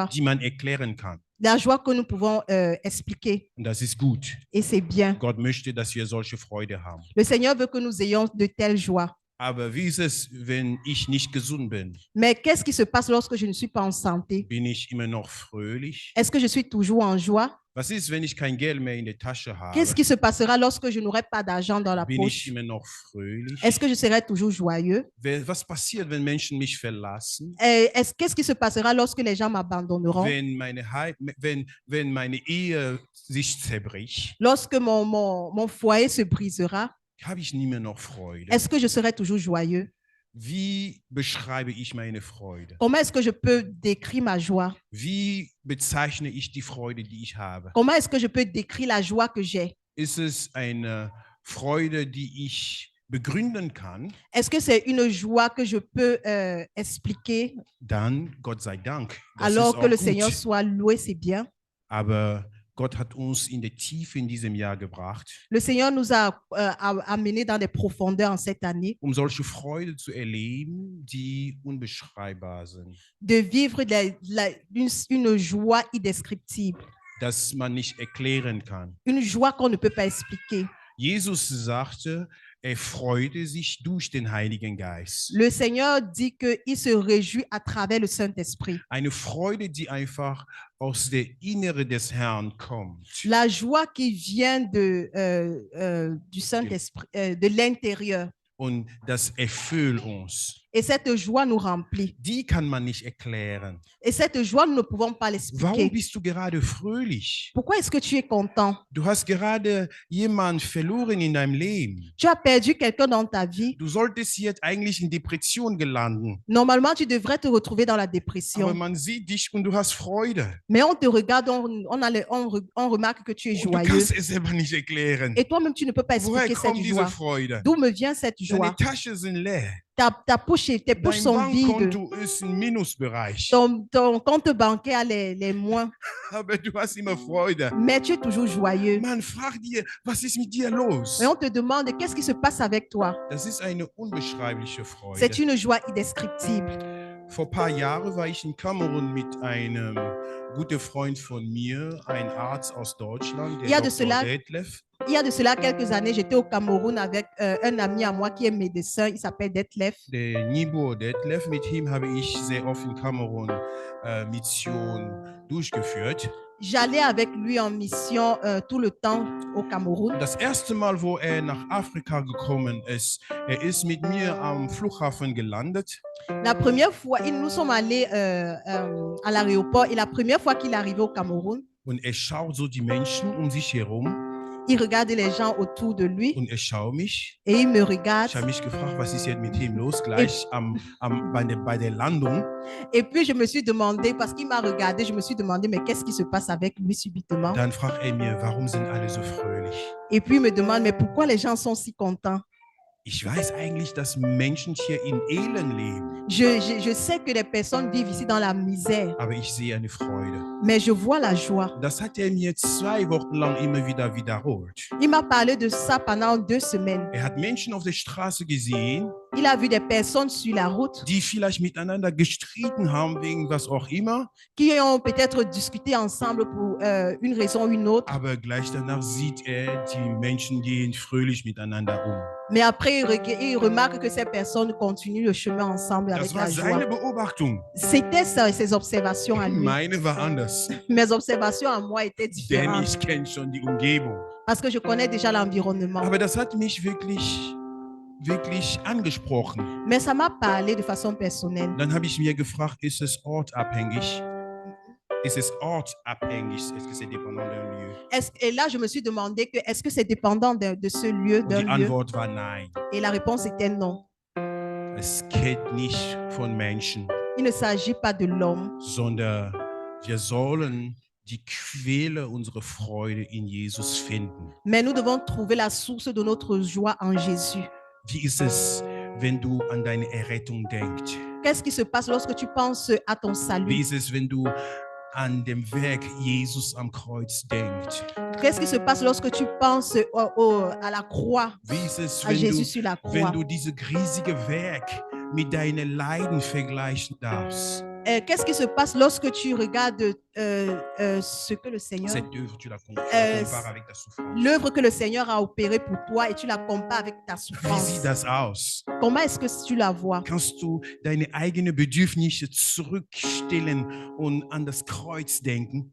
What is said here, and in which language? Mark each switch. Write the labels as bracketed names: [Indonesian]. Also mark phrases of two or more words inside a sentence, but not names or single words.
[German] die man erklären kann. [French] La joie que nous pouvons expliquer. [German] Und das ist gut. [French] Et c'est bien. [German] Gott möchte, dass wir solche Freude haben. [French] Le Seigneur veut que nous ayons de telles joies. [German] Aber wie ist es, wenn ich nicht gesund bin? [French] Mais qu'est-ce qui se passe lorsque je ne suis pas en santé? [German] Bin ich immer noch fröhlich? [French] Est-ce que je suis toujours en joie? [German] Was ist, wenn ich kein Geld mehr in der Tasche habe? [French] Qu'est-ce qui se passera lorsque je n'aurai pas d'argent dans la [German] Bin ich [French] poche? [German] immer noch fröhlich? [French] Est-ce que je serai toujours joyeux? [German] Was passiert, wenn Menschen mich verlassen? [French] Qu'est-ce qui se passera lorsque les gens m'abandonneront? [German] Wenn meine Ehe sich zerbricht, [French] Lorsque mon foyer se brisera, [German] habe ich nie mehr noch Freude. [French] est-ce que je serai toujours joyeux? [German] Wie beschreibe ich meine Freude? [French] Comment est-ce que je peux décrire ma joie? [German] Wie bezeichne ich die Freude, die ich habe? [French] Comment est-ce que je peux décrire la joie que j'ai? [German] Ist es eine Freude, die ich begründen kann? [French] Est-ce que c'est une joie que je peux expliquer? [German] Dann, Gott sei Dank. Das [French] Alors [German] ist [French] que [German] auch [French] le [German] gut. [French] Seigneur soit loué, c'est bien. [German] Aber Gott hat uns in die Tiefe in diesem Jahr gebracht, [French] Le Seigneur nous a amenés dans des profondeurs en cette année, [German] solche Freude zu erleben, die unbeschreibbar sind. [French] de vivre une joie indescriptible, [German] Das man nicht erklären kann. [French] une joie qu'on ne peut pas expliquer. [German] Jesus sagte, er freute sich durch den Heiligen Geist. [French] Le Seigneur dit qu'il se réjouit à travers le Saint-Esprit. [German] Eine Freude, die einfach aus der Innere des Herrn kommt. [French] La joie qui vient du Saint-Esprit, de l'intérieur. [German] Und das erfüllt uns. [French] Et cette joie nous remplit. [German] Die kann man nicht erklären. [French] Et cette joie, nous ne pouvons pas [German] Warum [French] l'expliquer. [German] bist du gerade fröhlich? [French] Pourquoi est-ce que tu es content? [German] Du hast gerade jemanden verloren in deinem Leben. [French] Tu as perdu quelqu'un dans ta vie. [German] Du solltest jetzt eigentlich in Depression gelangen. [French] Normalement, tu devrais te retrouver dans la [German] Aber [French] dépression. [German] man sieht dich und du hast Freude. [French] Mais on te regarde, on remarque que tu es [German] Und du [French] joyeux. [German] kannst es selber nicht erklären. [French] Et toi-même, tu ne peux pas [German] Woher [French] expliquer cette [German] kommt diese [French] joie. [German] Freude? [French] D'où me vient cette [German] Deine [French] joie? [German] Taschen sind leer. [French] Ta poche, tes poches [German] Dein [French] sont vides. [German] Bankkonto ist im Minusbereich. [French] Ton compte bancaire a les moins. [German] Aber du hast immer Freude. [French] Mais tu es toujours joyeux. [German] Man fragt dir, was ist mit dir los? [French] Et on te demande qu'est-ce qui se passe avec toi. [German] Das ist eine unbeschreibliche Freude. [French] C'est une joie indescriptible. [German] Vor ein paar Jahren war ich in Kamerun mit einem guten Freund von mir, ein Arzt aus Deutschland, [French] Il y a [German] der [French] de [German] Dr. [French] cela- [German] Detlef. [French] Il y a de cela quelques années, j'étais au Cameroun avec un ami à moi qui est médecin. Il s'appelle Detlef. [German] Der Nibo Detlef, mit ihm habe ich sehr oft in Kamerun Mission durchgeführt. [French] J'allais avec lui en mission tout le temps au Cameroun. [German] Das erste Mal, wo er nach Afrika gekommen ist, er ist mit mir am Flughafen gelandet. [French] La première fois, nous sommes allés à l'aéroport et la première fois qu'il est arrivé au Cameroun, [German] Und er schaut so die Menschen um sich herum [French] il regardait les gens autour de lui [German] und er schaut mich. [French] et il me regarde. [German] Ich habe mich gefragt, was ist jetzt mit ihm los, gleich bei der Landung. [French] Et puis je me suis demandé, parce qu'il m'a regardé, je me suis demandé, mais qu'est-ce qui se passe avec lui subitement? [German] Dann fragt er mir, warum sind alle so fröhlich? [French] Et puis il me demande, mais pourquoi les gens sont si contents? [German] Ich weiß eigentlich, dass Menschen hier in Elend leben, [French] Je sais que les personnes vivent ici dans la misère, [German] aber ich sehe eine Freude. [French] mais je vois la joie. [German] Das hat er mir 2 Wochen lang immer wieder wiederholt. [French] Il m'a parlé de ça pendant 2 semaines. [German] Er hat Menschen auf der Straße gesehen, [French] Il a vu des personnes sur la route [German] die vielleicht miteinander gestritten haben wegen was auch immer, [French] qui ont peut-être discuté ensemble pour une raison ou une autre. [German] aber gleich danach sieht er, die Menschen gehen fröhlich miteinander um. [French] Mais après, il remarque que ces personnes continuent le chemin ensemble avec [German] Das [French] la [German] war [French] joie. [German] seine Beobachtung. [French] C'était ça, ses observations à lui. [German] Meine war anders, [French] Mes observations à moi étaient [German] denn [French] différentes [German] ich kenne schon die Umgebung. [French] parce que je connais déjà l'environnement. [German] Aber das hat mich wirklich angesprochen. [French] Mais ça m'a parlé de façon personnelle. [German] Dann habe ich mir gefragt, ist es ortabhängig? Ist es ortabhängig? [French] Est-ce que c'est dépendant d'un lieu? Et là, je me suis demandé que est-ce que c'est dépendant de ce lieu, [German] Und [French] d'un [German] die [French] lieu? [German] Antwort war nein. [French] Et la réponse était non. [German] Es geht nicht von Menschen, [French] Il ne s'agit pas de l'homme, [German] sondern wir sollen die Quelle unserer Freude in Jesus finden. [French] mais nous devons trouver la source de notre joie en Jésus. [German] Wie ist es, wenn du an deine Errettung denkst? [French] Qu'est-ce qui se passe lorsque tu penses à ton [German] Wie [French] salut? [German] ist es, wenn du an dem Werk Jesus am Kreuz denkst? [French] Qu'est-ce qui se passe lorsque tu penses à la croix, [German] Wie ist es, [French] à Jésus sur la [German] wenn [French] croix? [German] du dieses riesige Werk mit deinen Leiden vergleichen darfst? [French] Qu'est-ce qui se passe lorsque tu regardes ce que le Seigneur, Cette œuvre, tu la compares avec ta souffrance. l'œuvre que le Seigneur a opérée pour toi et tu la compares avec ta [German] Wie [French] souffrance? [German] sieht das aus? [French] Comment est-ce que tu la vois? [German] Kannst du deine eigenen Bedürfnisse zurückstellen und an das Kreuz denken?